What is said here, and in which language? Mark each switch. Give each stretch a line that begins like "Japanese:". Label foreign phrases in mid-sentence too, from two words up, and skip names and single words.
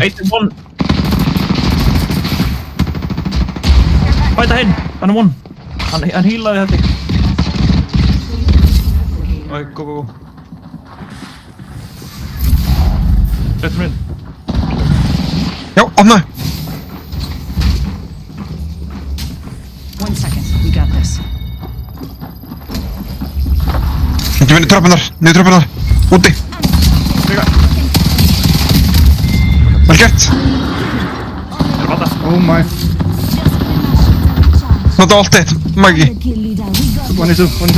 Icelandic: 1-1. Bæta hinn! Hann won! Hann healaði þetta. Oi, go. Réttum inn. Já, opnaðu.
English: 1 second. We got this.
Icelandic: Ekki niður tröppunar. Úti. Vel gert.
English: Oh my.
Icelandic: Nota allt eitt, Maggi. 1-2.